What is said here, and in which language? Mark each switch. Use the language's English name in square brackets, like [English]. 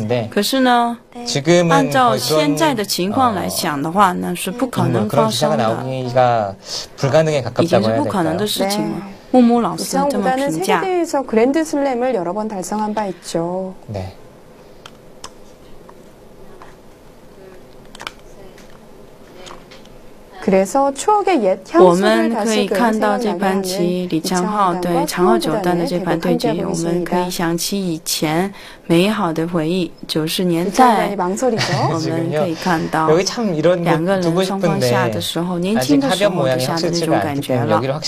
[Chinese] 可是呢，按照现在的情况来讲的话，那是不可能发生的，已经是不可能的事情了。木木老师这么评价。 [Korean] 그랜드슬램을 여러 번 달성한 바 있죠. 그래서 추억의 옛 향수를 다시 [Chinese] 看到这盘棋李昌镐对长号九段的这盘对局，我们可以想起以前美好的回忆。 90年代，我们可以看到两个人双方下的时候，年轻的时候就下的那种感觉了。